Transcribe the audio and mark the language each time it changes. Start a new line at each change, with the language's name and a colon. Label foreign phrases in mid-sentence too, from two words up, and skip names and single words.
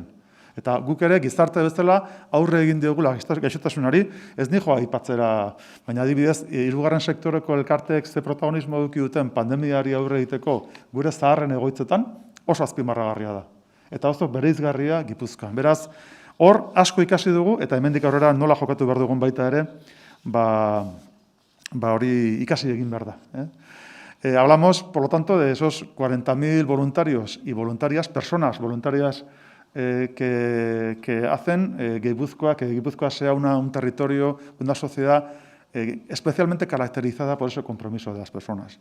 Basque: Eta guk ere gizarte bezala aurre egin diogula gaixotasunari, ez nijoa aipatzera, baina adibidez, hirugarren sektoreko elkarteek ze protagonismo eduki duten pandemiari aurre egiteko gure zaharren egoitzetan oso azpimarragarria da. Eta oso bereizgarria Gipuzkoan. Beraz, hor asko ikasi dugu, eta hemendik aurrera nola jokatu behar dugun baita ere, hori ikasi egin behar da.
Spanish: Hablamos, por lo tanto, de esos 40.000 voluntarios y voluntarias, personas voluntarias que hacen que Gipuzkoa sea un territorio, una sociedad especialmente caracterizada por ese compromiso de las personas.